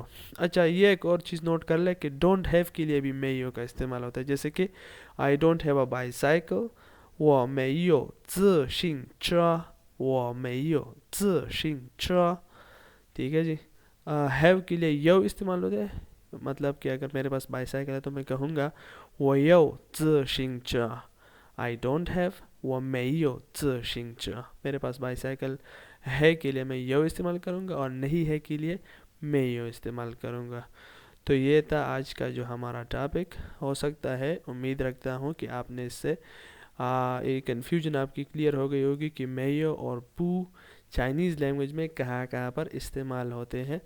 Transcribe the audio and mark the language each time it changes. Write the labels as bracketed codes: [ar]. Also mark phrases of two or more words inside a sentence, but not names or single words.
[ur] اچھا، یہ ایک اور چیز نوٹ کر لے کہ [en] don't have [ur] کے لیے بھی میو کا استعمال ہوتا ہے. جیسے کہ [en] I don't have a bicycle, [zh] 我没有自行车，我没有自行车। [ur] ٹھیک ہے جی، ہیو کے لیے یو استعمال ہوتا ہے، مطلب کہ اگر میرے پاس بائیسائیکل ہے تو میں کہوں گا [zh] 我有自行车, [en] I don't have [zh] 我没有自行车। [ur] میرے پاس بائیسائیکل ہے کے لیے میں یو استعمال کروں گا اور نہیں ہے کے لیے میں یو استعمال کروں گا. تو یہ تھا آج کا جو ہمارا ٹاپک۔ ہو سکتا ہے، امید رکھتا ہوں کہ آپ نے اس سے ایک کنفیوژن آپ کی کلیئر ہو گئی ہوگی کہ میو اور پو [en] Chinese language [ur] میں کہاں کہاں پر استعمال ہوتے ہیں.